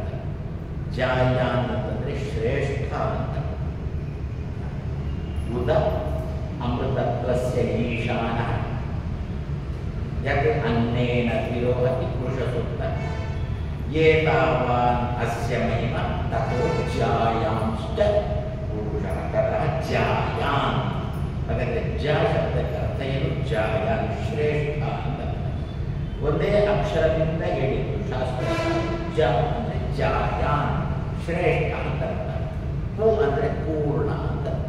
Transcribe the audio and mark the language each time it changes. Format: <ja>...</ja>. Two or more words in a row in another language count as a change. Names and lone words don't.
<kn>ಜಾಯಾನ್ ಅಂತಂದರೆ ಶ್ರೇಷ್ಠ ಅಂತ.</kn> <sa>ಉದ ಅಮೃತತ್ವಸ್ಯ ಈಶಾನ, ಯಾಕೆ ಅನ್ನೇನ ತಿರೋಹತಿ ಪುರುಷ ಸೂಕ್ತ. ಏತಾವಾನ್ ಅಸ್ಯ ಮಹಿಮ ತಥೋ ಜಾಯಾಂಶ್ಚ ಪುರುಷಃ ತತಃ ಜಾಯಾನ್.</sa> <kn>ಹಾಗಾದರೆ ಜ ಶಬ್ದಕ್ಕೆ ಅರ್ಥ ಏನು? ಜಾಯಾನ್, ಶ್ರೇಷ್ಠ ಅಂತ. ಒಂದೇ ಅಕ್ಷರದಿಂದ ಹೇಳಿದ್ದು ಶಾಸ್ತ್ರ. ಜ ಅಂದರೆ ಜಾಯಾನ್, ಶ್ರೇಷ್ಠ ಅಂತ ಅರ್ಥ. ಪೂ ಅಂದರೆ ಪೂರ್ಣ ಅಂತ ಅರ್ಥ.</kn>